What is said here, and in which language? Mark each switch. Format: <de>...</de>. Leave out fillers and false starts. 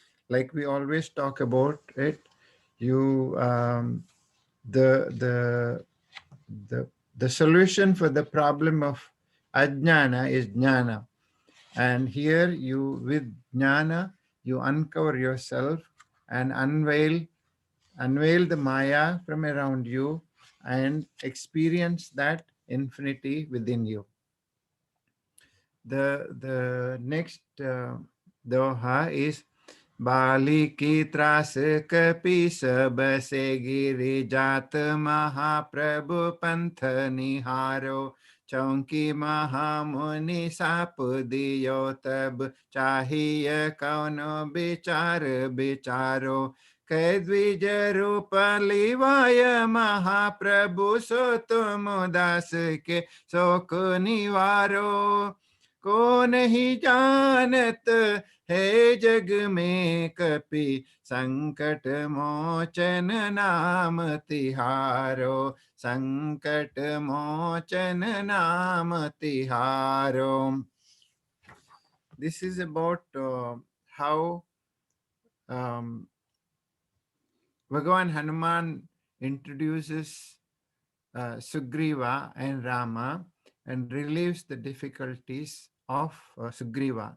<en>Like we always talk about it, you the the the solution for the problem of ajnana is jnana. And here you, with jnana, you uncover yourself and unveil the Maya from around you and experience that infinity within you. The next doha is</en> <hi>बाली की त्रास कपि सब से गिरि जात महाप्रभु पंथ निहारो चौकी महामुनि shop दियो तब चाहिए कौनो विचार विचारो कै द्विज रूप लिवाय महाप्रभु सो तुम दास के शोक निवारो को नहीं जानत हे जग में कपि संकट मोचन नाम तिहारो संकट मोचन नाम तिहारो.</hi> <en>This is about how Bhagavan Hanuman introduces Sugriva and Rama and relieves the difficulties of Sugriva.</en>